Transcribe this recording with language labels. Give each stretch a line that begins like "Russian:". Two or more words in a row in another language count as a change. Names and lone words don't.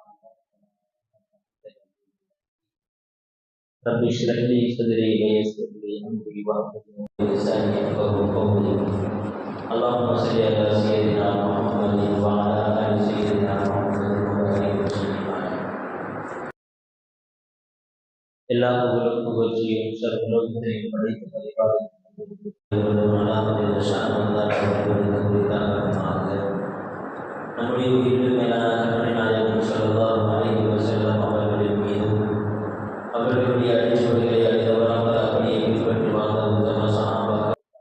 Arabic: رب اشرح لي صدري ويسر لي أمري واحلل عقدة من لساني يفقهوا قولي اللهم صل على سيدنا محمد وعلى آل سيدنا محمد وبارك وسلم
Tamil: எல்லா புகழும் புகழ்ச்சியும் சர்வலோகத்தையும் படைத்து நம்முடைய உயிரில் மேலான கருணை நாயகம்
Arabic: صلى الله عليه وسلم
Tamil: அவர்களின் மீதும் அவர்களுடைய அடிச்சுவடுகளை அறிந்தவராக அப்படியே பின்பற்றி வாழ்ந்த உத்தம சஹாபாக்கள்